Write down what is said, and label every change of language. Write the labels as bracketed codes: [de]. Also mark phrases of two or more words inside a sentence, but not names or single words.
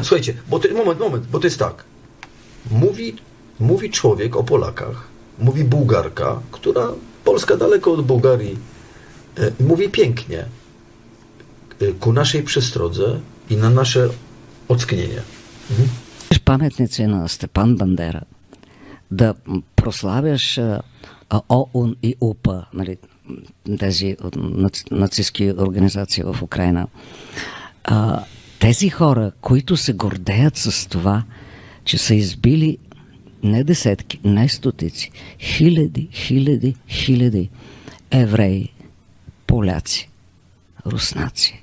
[pl] Słuchajcie, moment, bo to jest tak. Mówi człowiek o Polakach, mówi Bułgarka, która, Polska daleko od Bułgarii, mówi pięknie, ku naszej przestrodze i na nasze ocknienie. [bg] Паметници на Степан Бандера, да прославяш ОУН и УПА, нали, тези нацистски организации в Украина. Тези хора, които се гордеят с това, че са избили не десетки, не стотици, хиляди евреи, поляци, руснаци.